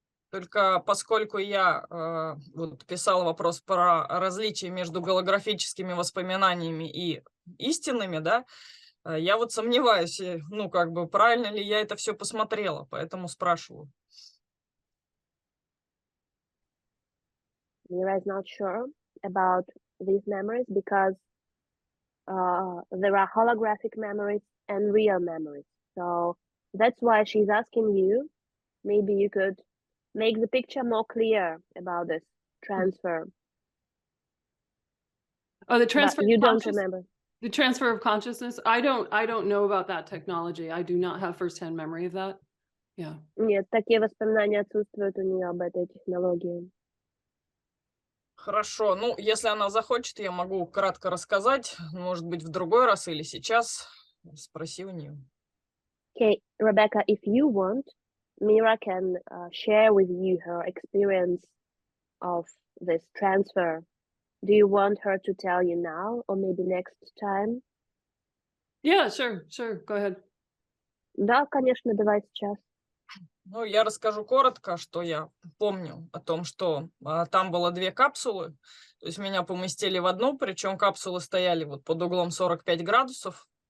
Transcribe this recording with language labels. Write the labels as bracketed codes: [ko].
[ru] Только поскольку я вот писала вопрос про различие между голографическими воспоминаниями и истинными, да, я вот сомневаюсь, ну, как бы, правильно ли я это все посмотрела, поэтому спрашиваю. [en] Mira is not sure about these memories because there are holographic memories and real memories. So that's why she's asking you. Maybe you could make the picture more clear about this transfer. Oh, the But transfer you of don't conscious- remember. The transfer of consciousness. I don't know about that technology. I do not have firsthand memory of that. Yeah. [ru] Нет, такие воспоминания отсутствуют у нее об этой технологии. Хорошо, ну, если она захочет, я могу кратко рассказать, может быть, в другой раз или сейчас. Спроси у нее. [en] Okay, Rebecca, if you want, Mira can share with you her experience of this transfer. Do you want her to tell you now or maybe next time? Yeah, sure. Go ahead. [ru] Да, конечно, давай сейчас. Ну, я расскажу коротко, что я помню о том, что там было 2 капсулы. То есть меня поместили в одну, причем капсулы стояли вот под углом 45 градусов.